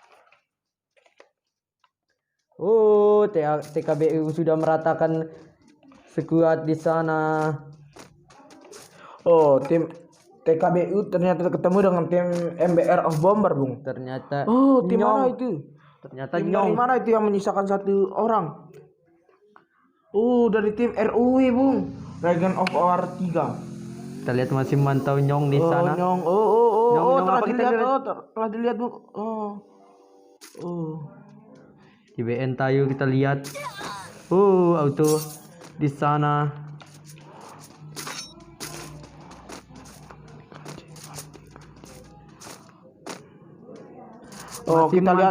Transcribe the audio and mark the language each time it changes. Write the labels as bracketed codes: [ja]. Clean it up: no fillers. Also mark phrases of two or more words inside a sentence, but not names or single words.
[id] Oh, TKBU sudah meratakan skuad di sana. Oh, tim TKBU ternyata ketemu dengan tim MBR of Bomber, Bung. Ternyata tim Nyong. mana itu? Ternyata Tim Nyong. dari mana itu yang menyisakan 1 orang? Dari tim RUW, Bung. Dragon of War 3. Kita lihat masih memantau Nyong di sana. Nyong. Nyong, Telah apa kita dilihat. lihat? Telah dilihat, Bung. Di BN Tayo kita lihat. Auto di sana. Kita lihat